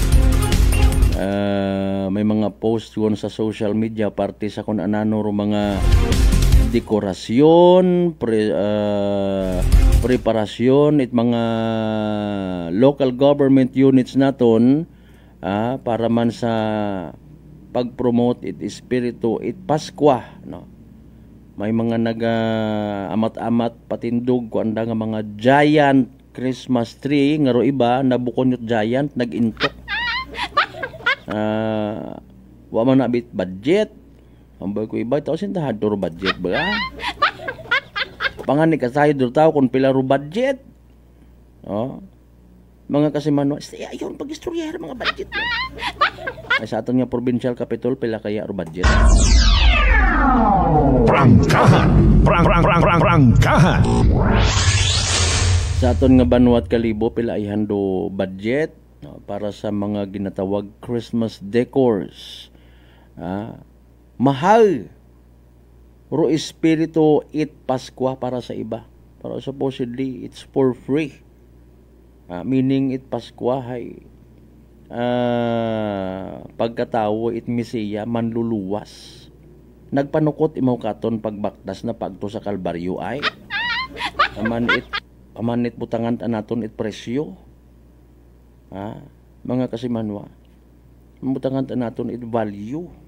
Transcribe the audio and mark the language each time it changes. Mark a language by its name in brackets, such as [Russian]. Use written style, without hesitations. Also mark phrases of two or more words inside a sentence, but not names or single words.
[Aklanon] May mga post yun sa [English] social media [Aklanon] parte sa kung anano mga dekorasyon, preparasyon at mga [English] local government units [Aklanon] naton para man sa pag-promote it espiritu it Paskwa no. May mga amat-amat patindog ko anda nga mga [English] giant Christmas tree [Aklanon] nga ro iba nabukon yung giant nag-intok. Wa man nabit budget. Ambay ko iba tao sintahan to budget ba? Pangani ka sayo do tao kung pila ro budget. Mga kasi mano, ayon pag-istorya mga budget. Ay sa aton nga provincial capital pila kaya ro budget. Prangkahan. Prangkahan. Sa aton nga Banwat Kalibo pila ay hando budget para sa mga ginatawag [English] Christmas decors. [Aklanon] Mahal ro espiritu it Paskwa para sa iba. Pero supposedly [English] it's for free. [Aklanon] Meaning it Paskwa hay pagkatawo it Mesiya manluluwas. Nagpanukot imaw katon pagbaktas na pagto sa Kalbaryo ay amanit butangan naton it presyo. Mga kasimanwa, butangan naton it value.